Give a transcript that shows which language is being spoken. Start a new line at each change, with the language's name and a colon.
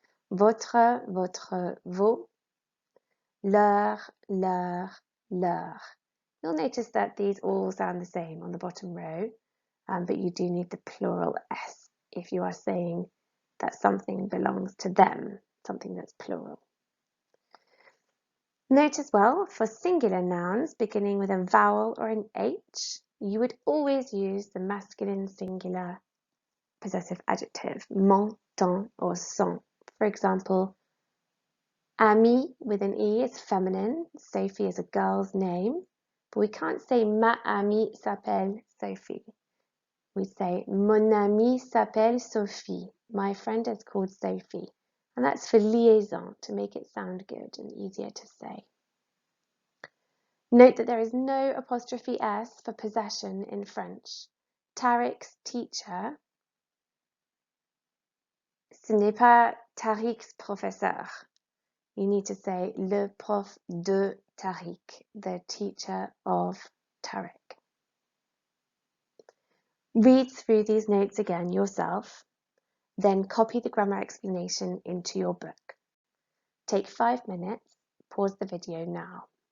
French: Votre, votre, vos, leur, leur, leur.
English: You'll notice that these all sound the same on the bottom row, but you do need the plural S if you are saying that something belongs to them, something that's plural. Note as well, for singular nouns beginning with a vowel or an H, you would always use the masculine singular possessive adjective, mon, ton, or son. For example, ami with an E is feminine, Sophie is a girl's name, but we can't say
French: ma amie s'appelle Sophie. We say mon amie s'appelle Sophie.
English: My friend is called Sophie. And that's for liaison, to make it sound good and easier to say. Note that there is no apostrophe S for possession in French. Tariq's teacher,
French: ce n'est pas Tariq's professeur.
English: You need to say
French: le prof de Tariq,
English: the teacher of Tariq. Read through these notes again yourself, then copy the grammar explanation into your book. Take 5 minutes, pause the video now.